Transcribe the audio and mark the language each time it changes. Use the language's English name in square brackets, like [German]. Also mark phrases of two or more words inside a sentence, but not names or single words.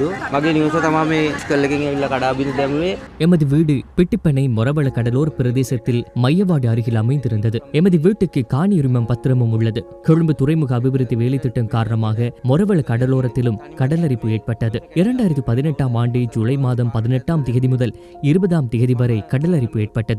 [Sinhala] මගේ නිවස තමයි මේ ස්කල් එකකින් ඇවිල්ලා කඩාබින් දැමුවේ. [Tamil] எமது வீடு பிட்டிப்பனை மொரவள கடலோர பிரதேசத்தில் மையவாடு அருகில் அமைந்திருந்தது. எமது வீட்டுக்கு காணி உரிமம் பத்திரமும் உள்ளது. கொழும்பு துறைமுக அபிவிருத்தி வேலை திட்டம் காரணமாக மொரவள கடலோரத்திலும் கடலரிப்பு ஏற்பட்டது. 2018ஆம் ஆண்டு ஜூலை மாதம் 18ஆம் தேதி முதல் 20ஆம் தேதி வரை கடலரிப்பு ஏற்பட்டது.